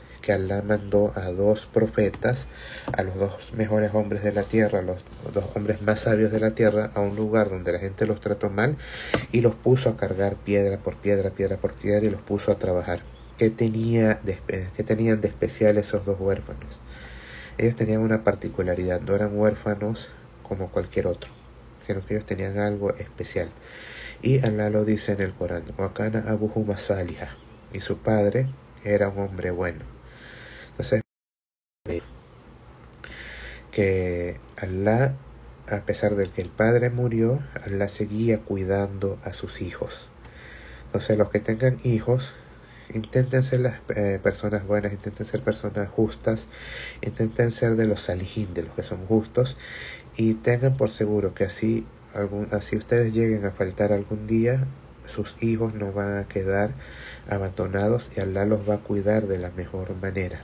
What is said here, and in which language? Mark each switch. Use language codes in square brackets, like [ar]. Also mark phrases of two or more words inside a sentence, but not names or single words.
[es] Que Alá mandó a dos profetas, a los dos mejores hombres de la tierra, los dos hombres más sabios de la tierra, a un lugar donde la gente los trató mal y los puso a cargar piedra por piedra, piedra por piedra, y los puso a trabajar. ¿Qué tenían de especial esos dos huérfanos? Ellos tenían una particularidad, no eran huérfanos como cualquier otro, sino que ellos tenían algo especial. Y Alá lo dice en el Corán: [ar] وكان أبوهما صالحا, [es] y su padre era un hombre bueno. Entonces, que Alá, a pesar de que el padre murió, Alá seguía cuidando a sus hijos. Entonces, los que tengan hijos, intenten ser las personas buenas, intenten ser personas justas, intenten ser de los salihin, de los que son justos, y tengan por seguro que así ustedes lleguen a faltar algún día, sus hijos no van a quedar abandonados y Alá los va a cuidar de la mejor manera.